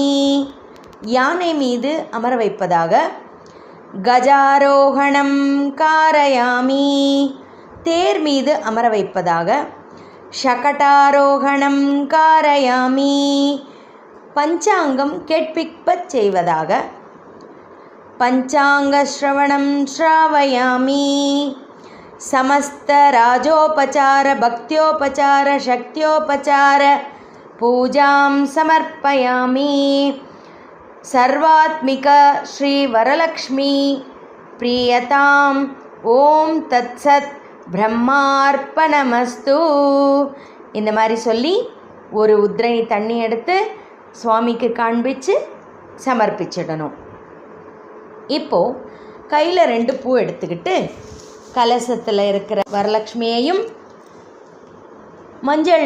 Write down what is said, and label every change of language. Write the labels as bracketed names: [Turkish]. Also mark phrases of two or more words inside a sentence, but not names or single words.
[Tamil] யானை மீது அமர வைப்பதாக [Sanskrit] गजारोहणं कारयामि. [Tamil] தேர் மீது அமர வைப்பதாக [Sanskrit] शकटारोहणं कारयामि. [Tamil] பஞ்சாங்கம் கேட்பிப்பச் செய்வதாக [Sanskrit] पञ्चाङ्ग श्रवणं श्रावयामि. समस्त राजोपचार भक्त्योपचार शक्त्योपचार पूजां समर्पयामि. सर्वात्मिक श्री वरलक्ष्मी प्रियताम्. [Tamil] ஓம் தத்சத் பிரம்மார்ப்பணமஸ்து. இந்த மாதிரி சொல்லி ஒரு உத்ரணி தண்ணி எடுத்து சுவாமிக்கு காண்பிச்சு சமர்ப்பிச்சிடணும். இப்போது கையில் 2 பூ எடுத்துக்கிட்டு கலசத்தில் இருக்கிற வரலக்ஷ்மியையும் மஞ்சளில்